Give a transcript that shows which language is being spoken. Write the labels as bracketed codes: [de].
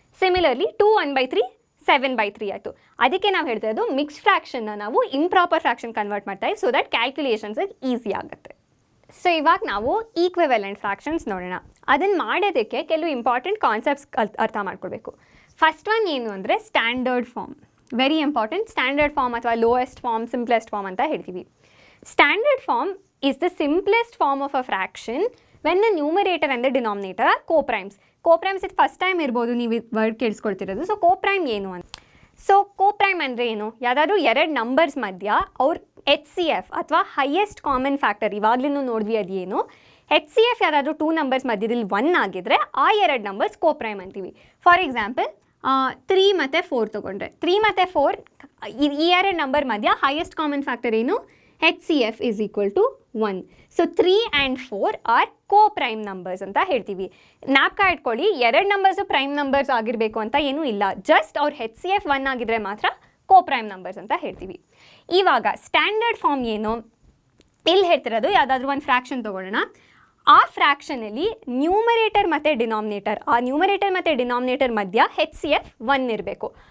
[kn] Similarly 2 1/3 7/3 ಆಯಿತು. ಅದಕ್ಕೆ ನಾವು ಹೇಳ್ತಾ ಇರೋದು ಮಿಕ್ಸ್ ಫ್ರ್ಯಾಕ್ಷನ್ನ ನಾವು ಇಂಪ್ರಾಪರ್ ಫ್ರ್ಯಾಕ್ಷನ್ ಕನ್ವರ್ಟ್ ಮಾಡ್ತಾ ಇದ್ದೀವಿ, ಸೊ ದಟ್ ಕ್ಯಾಲ್ಕುಲೇಷನ್ಸ್ ಈಸಿ ಆಗುತ್ತೆ. ಸೊ ಇವಾಗ ನಾವು ಈಕ್ವಿವೆಲೆಂಟ್ ಫ್ರ್ಯಾಕ್ಷನ್ಸ್ ನೋಡೋಣ. ಅದನ್ನು ಮಾಡೋದಕ್ಕೆ ಕೆಲವು ಇಂಪಾರ್ಟೆಂಟ್ ಕಾನ್ಸೆಪ್ಟ್ಸ್ ಅರ್ಥ ಮಾಡ್ಕೊಳ್ಬೇಕು. ಫಸ್ಟ್ ಒನ್ ಏನು ಅಂದರೆ standard form. [en] Very important. [kn] Standard form ಅಥವಾ ಲೋಯೆಸ್ಟ್ ಫಾರ್ಮ್, ಸಿಂಪ್ಲೆಸ್ಟ್ ಫಾರ್ಮ್ ಅಂತ ಹೇಳ್ತೀವಿ. [en] Standard form is the simplest form of a fraction when the numerator and the denominator are co-primes. [kn] Co-primes ಇದು first time ಇರ್ಬೋದು ನೀವು word ಕೇಳಿಸ್ಕೊಳ್ತಿರೋದು. So co-prime ಏನು ಅಂತ. So co-prime ಅಂದರೆ ಏನು? ಯಾವುದಾದ್ರೂ ಎರಡು ನಂಬರ್ಸ್ ಮಧ್ಯ ಅವ್ರ HCF ಅಥವಾ ಹೈಯೆಸ್ಟ್ ಕಾಮನ್ ಫ್ಯಾಕ್ಟರ್, ಇವಾಗಲೂ ನೋಡಿದ್ವಿ ಅದೇನು. HCF ಯಾವುದಾದ್ರೂ 2 ನಂಬರ್ಸ್ ಮಧ್ಯದಲ್ಲಿ 1 ಆಗಿದ್ರೆ ಆ ಎರಡು ನಂಬರ್ಸ್ co-prime ಅಂತೀವಿ. ಫಾರ್ ಎಕ್ಸಾಂಪಲ್ 3 ಮತ್ತು 4 ತೊಗೊಂಡ್ರೆ 3 ಮತ್ತು 4 ಈ ಎರಡು ನಂಬರ್ ಮಧ್ಯ ಹೈಯೆಸ್ಟ್ ಕಾಮನ್ ಫ್ಯಾಕ್ಟರ್ ಏನು? [en] HCF is equal to 1. So 3 and 4 are co-prime numbers [kn] ಅಂತ ಹೇಳ್ತೀವಿ. ಜ್ಞಾಪಕ ಇಟ್ಕೊಳ್ಳಿ, ಎರಡು ನಂಬರ್ಸು ಪ್ರೈಮ್ ನಂಬರ್ಸ್ ಆಗಿರಬೇಕು ಅಂತ ಏನೂ ಇಲ್ಲ. ಜಸ್ಟ್ ಅವ್ರ HCF 1 ಆಗಿದ್ರೆ ಮಾತ್ರ [en] co-prime numbers [kn] ಅಂತ ಹೇಳ್ತೀವಿ. ಇವಾಗ ಸ್ಟ್ಯಾಂಡರ್ಡ್ ಫಾರ್ಮ್ ಏನು? ಇಲ್ಲಿ ಹೇಳ್ತಿರೋದು ಯಾವುದಾದ್ರೂ ಒಂದು ಫ್ರ್ಯಾಕ್ಷನ್ ತೊಗೊಳ್ಳೋಣ. ಆ ಫ್ರ್ಯಾಕ್ಷನಲ್ಲಿ ನ್ಯೂಮರೇಟರ್ ಮತ್ತು ಡಿನಾಮಿನೇಟರ್, ಆ ನ್ಯೂಮರೇಟರ್ ಮತ್ತು ಡಿನಾಮಿನೇಟರ್ ಮಧ್ಯ HCF 1 ಇರಬೇಕು.